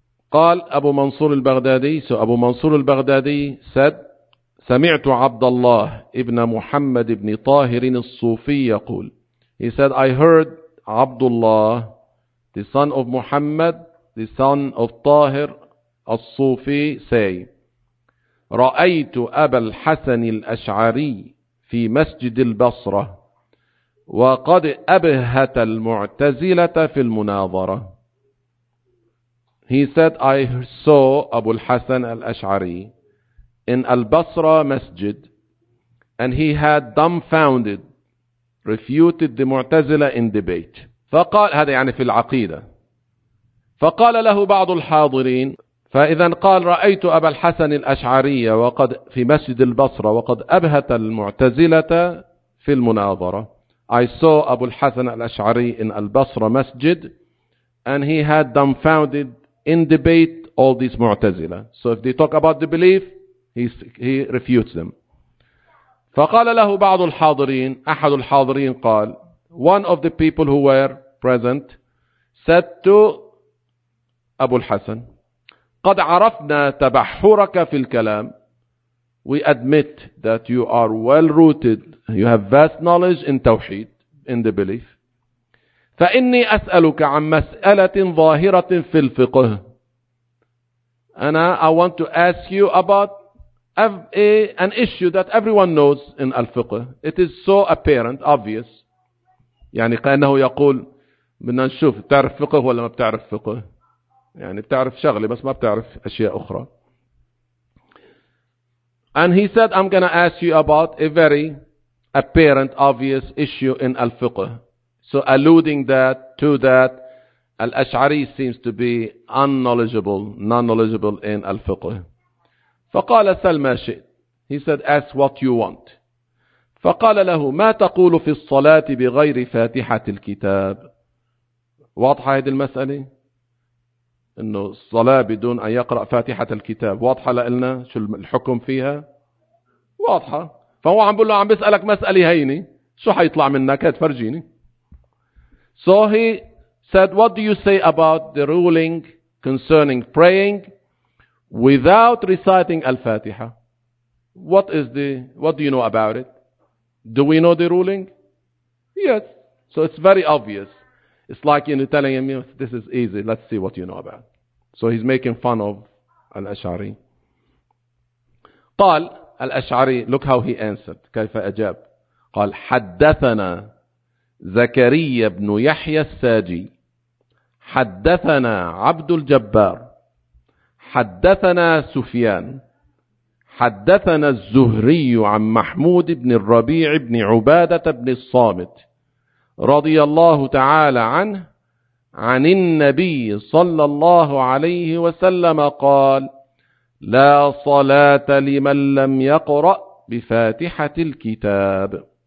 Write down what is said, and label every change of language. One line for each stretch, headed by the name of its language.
Arabic: قال أبو منصور البغدادي، أبو منصور البغدادي
English: said
Arabic: سمعت عبد الله ابن محمد ابن طاهر الصوفي يقول،
English: he said I heard
Arabic: عبد الله
English: the son of
Arabic: محمد the son of طاهر الصوفي say رأيت أبا الحسن الأشعري في مسجد البصرة وقد أبهت المعتزلة في المناظرة.
English: He said, I saw Abu al-Hasan al-Ash'ari in al-Basra Masjid and he had dumbfounded, refuted the Mu'tazila in debate.
Arabic: فقال، هذا يعني في العقيدة. فقال له بعض الحاضرين، فإذا قال رأيت أبا الحسن الأشعري وقد في مسجد البصرة وقد أبهت المعتزلة في المناظرة.
English: I saw Abu al-Hasan al-Ash'ari in al-Basra Masjid and he had dumbfounded in debate all these Mu'tazila. So if they talk about the belief, he refutes them.
Arabic: فقال له بعض الحاضرين، أحد الحاضرين قال،
English: one of the people who were present said to Abu al-Hasan،
Arabic: قد عرفنا تبحرك في الكلام.
English: We admit that you are well rooted, you have vast knowledge in tawheed, in the belief.
Arabic: فإني أسألك عن مسألة ظاهرة في الفقه.
English: أنا I want to ask you about an issue that everyone knows in الفقه. It is so apparent, obvious.
Arabic: يعني كأنه يقول بدنا نشوف تعرف فقه ولا ما بتعرف فقه. يعني بتعرف شغلة بس ما بتعرف أشياء أخرى.
English: And he said I'm gonna ask you about a very apparent, obvious issue in الفقه. So alluding that to that, Al-Ash'ari seems to be unknowledgeable, non-knowledgeable in Al-Fiqh.
Arabic: فقال سل ما شئت.
English: He said, ask what you want.
Arabic: فقال له ما تقول في الصلاة بغير فاتحة الكتاب. واضحة هذه المسألة؟ إنه الصلاة بدون أن يقرأ فاتحة الكتاب واضحة لنا شو الحكم فيها؟ واضحة. فهو عم بقول له عم بسألك مسألة هيني، شو حيطلع منك؟ هتفرجيني.
English: So he said, what do you say about the ruling concerning praying without reciting Al-Fatiha? What do you know about it? Do we know the ruling? Yes. So it's very obvious. It's like, you know, telling him, this is easy. Let's see what you know about. So he's making fun of Al-Ash'ari. قال Al-Ash'ari, look how he answered.
Arabic: كيف أجاب؟ قال حدثنا زكريا بن يحيى الساجي حدثنا عبد الجبار حدثنا سفيان حدثنا الزهري عن محمود بن الربيع بن عبادة بن الصامت رضي الله تعالى عنه عن النبي صلى الله عليه وسلم قال لا صلاة لمن لم يقرأ بفاتحة الكتاب.